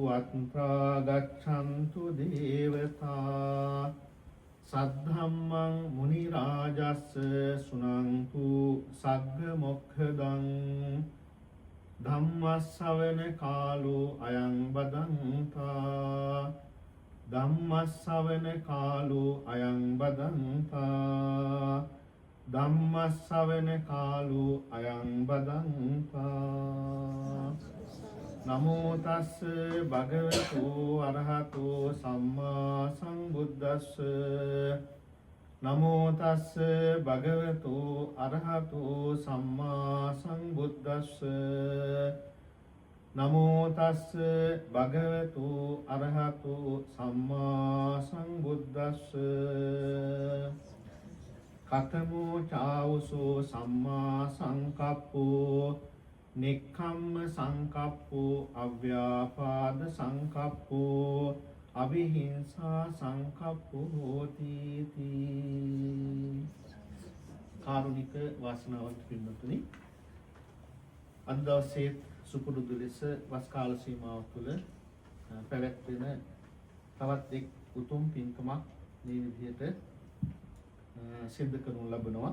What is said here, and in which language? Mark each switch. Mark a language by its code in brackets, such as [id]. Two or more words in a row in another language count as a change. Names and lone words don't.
[pi] යත්‍රා ගච්ඡන්තු දේවතා සද්ධම්මං මුනි රාජස්ස සුනන්තු සග්ග මොක්ඛදං ධම්මස්සවන කාලෝ අයං බදන්තා ධම්මස්සවන කාලෝ අයං බදන්තා ධම්මස්සවන කාලෝ අයං බදන්තා නමෝ තස්ස භගවතු අරහතෝ සම්මා සම්බුද්දස්ස නමෝ තස්ස භගවතු අරහතෝ සම්මා සම්බුද්දස්ස නමෝ තස්ස භගවතු අරහතෝ සම්මා සම්බුද්දස්ස කතමෝ චාවසෝ සම්මා සංකප්පෝ නික්ඛම්ම සංකප්පෝ අව්‍යාපාද සංකප්පෝ අවිහිංසා සංකප්පෝ හෝති තී. [si] කාරුණික වාසනාවන්ත පින්වත්නි, අද දවසේ සුපුරුදු ලෙස වස් කාල සීමාව තුළ පැවැත්වෙන තවත් එක් උතුම් පින්කමක් මේ විදිහට සිද්ධ කරනු ලබනවා.